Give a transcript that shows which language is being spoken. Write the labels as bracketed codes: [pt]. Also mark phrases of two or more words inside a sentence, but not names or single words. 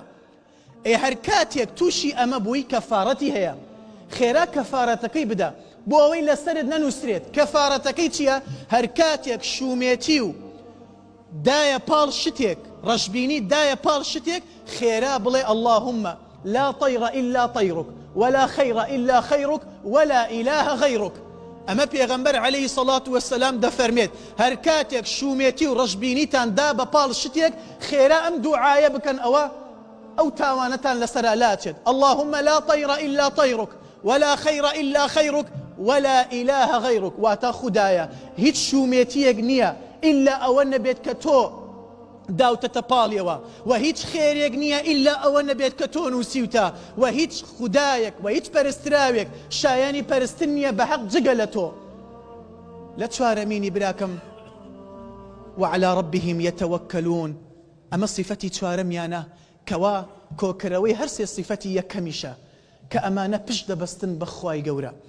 [ckb] هەر کاتێک تووشی ئەمە بووی کەفارەتی هەیە، خێرا کەفارەتەکەی بدە بۆ ئەوەی لەسەرت نەنووسرێت. کەفارەتەکەی چییە؟ هەر کاتێک شومێتی و دایە پاڵ شتێک، ڕەشبینی دایە پاڵ شتێک، خێرا بڵێ [ar] اللهم لا طير إلا طيرك ولا خير إلا خيرك ولا إله غيرك. [ckb] ئەمە پێغەمبەر [ar] عەلەیهی السەڵاتو وەسەلام [ckb] دەفەرمێت هەر کاتێک شومێتی و ڕەشبینیتان دا بە پاڵ شتێک، خێرا ئەم دوعایە بکەن، ئەو تاوانەتان لەسەرا لاچێت. [ar] اللهم لا طير إلا طيرك ولا خير إلا خيرك ولا إله غيرك. [ckb] واتە خودایە هیچ شومێتیەک نییە ئللا ئەوە نەبێت کە تۆ داوتەتە پاڵیەوە، و هیچ خێرێک نییە ئللا ئەوە نەبێت کە تۆ نووسیوتە، و هیچ خودایەک و هیچ پەرستراوێک شایانی پەرستن نییە بە حەق جگە لە تۆ. لە چوارەمینی براکەم [ar] وعلى ربهم يتوكلون، [ckb] ئەمە صفەتی چوارەمیانە کەوا کۆکردەوەی هەر سێ صفەتی یەکەمیشە کە ئەمانە پشت دەبەستن بە خوای گەورە.